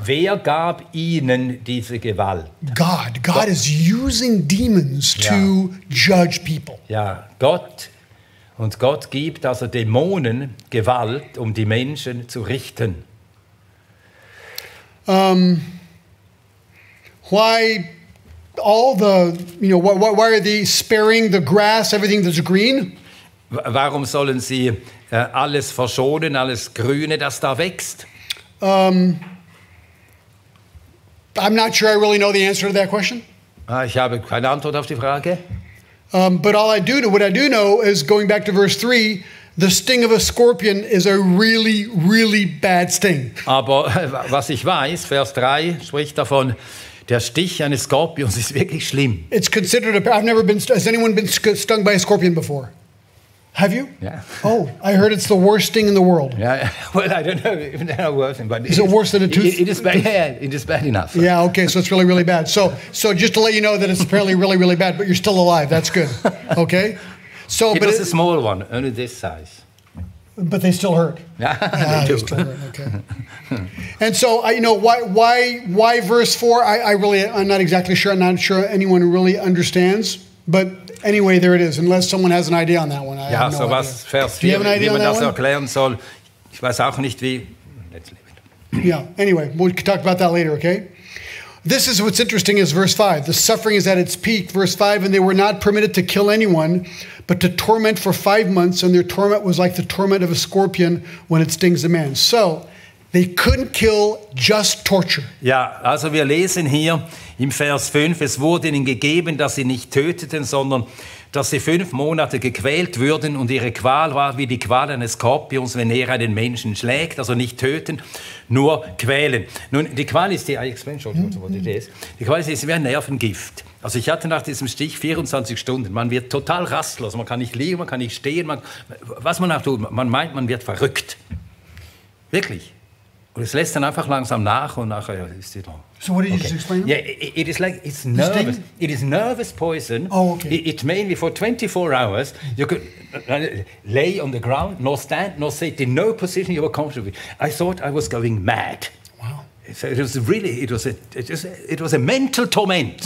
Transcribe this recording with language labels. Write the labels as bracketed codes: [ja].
[de] Wer gab ihnen diese Gewalt? [en] God. God is using demons to judge people. [de] Ja, Gott. Und Gott gibt also Dämonen Gewalt, um die Menschen zu richten. [en] Why all the, why are they sparing the grass, everything that's green? [de] Warum sollen sie alles verschonen, alles Grüne, das da wächst? [en] I'm not sure I really know the answer to that question. [de] Ich habe keine Antwort auf die Frage. [en] But what I do know is, going back to verse 3, the sting of a scorpion is a really, really bad sting. [de] Aber was ich weiß, Vers 3 spricht davon, der Stich eines Skorpions ist wirklich schlimm. [en] It's considered has anyone been stung by a scorpion before? Have you? Yeah. Oh, I heard it's the worst sting in the world. Yeah, well, I don't know if it's worse, but is it worse than a tooth? It is bad. Yeah, it is bad enough. Yeah, okay, so it's really, really bad. So just to let you know that it's apparently really, really bad, but you're still alive. That's good. Okay. So, it was a small one, only this size. But they still hurt. Yeah, they still hurt. Okay. And so why verse 4? I'm not exactly sure. I'm not sure anyone really understands. But anyway, there it is. Unless someone has an idea on that one. I have no idea. [de] Vers 4, wie man das erklären soll. Ich weiß auch nicht wie. [en] Let's leave it. Yeah. Anyway, we'll talk about that later. Okay. This is what's interesting is verse 5. The suffering is at its peak. Verse 5, and they were not permitted to kill anyone, but to torment for 5 months, and their torment was like the torment of a scorpion when it stings a man. So They couldn't kill, just torture. [de] Ja, also wir lesen hier im Vers 5, es wurde ihnen gegeben, dass sie nicht töteten, sondern dass sie 5 Monate gequält würden und ihre Qual war wie die Qual eines Skorpions, wenn er einen Menschen schlägt, also nicht töten, nur quälen. Nun, die Qual ist die Qual ist wie ein Nervengift. Also ich hatte nach diesem Stich 24 Stunden, man wird total rastlos, man kann nicht liegen, man kann nicht stehen, was man auch tut, man meint, man wird verrückt. Wirklich. Und es lässt dann einfach langsam nach und nachher ist die da. [en] So what did you just explain? Yeah, it is like it's nervous. It is nervous poison. Oh, okay. It mainly for 24 hours. You could lay on the ground, nor stand, nor sit in no position you were comfortable. I thought I was going mad. Wow. So it was really, it was a mental torment.